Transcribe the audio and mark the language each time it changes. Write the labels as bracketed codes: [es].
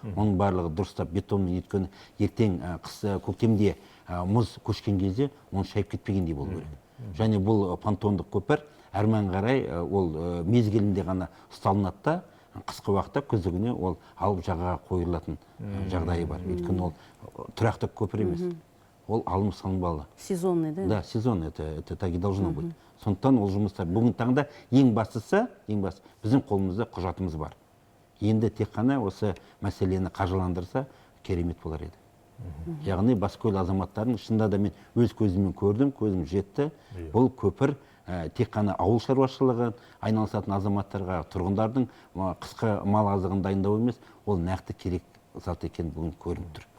[kk] Оның барлығы дұрыстап бетонмен, өйткені ертең көктемде мұз көшкен кезде оны шайып кетпегендей болу керек. Және бұл понтондық көпір әрмен қарай ол мезгілінде ғана ұсталынады да, қысқы уақытта күздігіне ол алып жағаға қойылатын жағдайы бар. Өйткені ол тұрақты көпір емес. Ол алым салынбалы. [ru] Сезонный, да? Да, сезонный, это так и должно быть. [kk] Сондықтан ол жұмыстар бүгінгі таңда ең бастысы біздің қолымызда құжатымыз бар. Енді тек қана осы мәселені қаржыландырса керемет болар еді. Яғни баскөл азаматтарын шынында да мен өз көзіммен көрдім, көзім жетті. Бұл көпір тек қана ауыл шаруашылығы айналысатын азаматтарға, тұрғындардың қысқы мал азығын дайындау емес, ол нақты керек зат екен бүгін көрініп тұр.